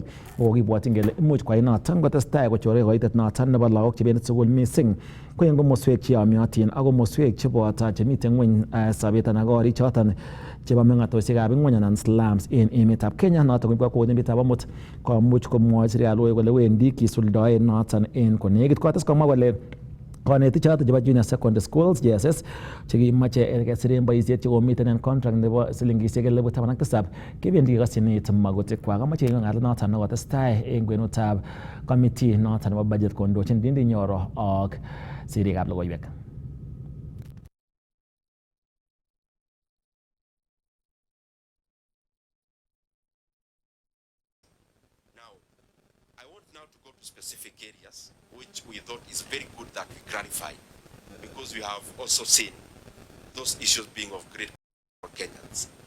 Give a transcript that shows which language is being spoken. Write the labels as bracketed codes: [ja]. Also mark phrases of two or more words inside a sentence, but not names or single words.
[sgc] Kokibwotyin kele imuch kwai noton kotestai kochore koitet noton nebo lagok chebendi sukul missing ko en komoswek cheyomyotin ak komoswek cheboto chemiten ngweny sobet anan korik choton chebo meng'atosiekab ngwony anan slums en emetab Kenya. Noton koib kakwautiet emetab amut komuch komwochi serikali kole wendi kisuldoen noton en konekit. Kotes komwa kole konetik choton chebo [en] junior secondary schools JSS [sgc] chekimoche kesiren boisiet chekomiten en contract nebo silingisiek 17,000 kebendi kekosyin magutikwak. Amoche keng'alal noton nekotestai en kwenutab committee noton nebo budget kondochin Ndindi Nyoro ak sirikab logoiwek. [en] Specific areas which we thought is very good that we clarify, because we have also seen those issues being of great for Kenyans.